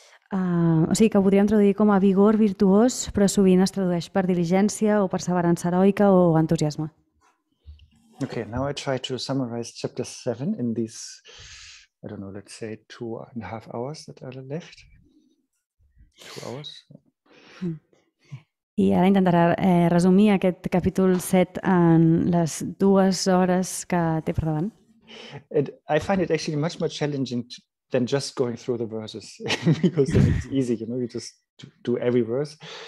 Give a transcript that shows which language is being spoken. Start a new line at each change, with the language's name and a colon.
Catalan: O sigui que ho podríem traduir com a vigor virtuós, però sovint es tradueix per diligència o perseverança heroica o entusiasme.
English: Okay, now I try to summarize chapter 7 in these, I don't know, let's say 2.5 hours that are left. 2 hours.
Catalan: I ara intentaré resumir aquest capítol 7 en les 2 hores que té per davant.
English: I find it actually much more challenging than just going through the verses, because then it's easy, you know, you just do every verse.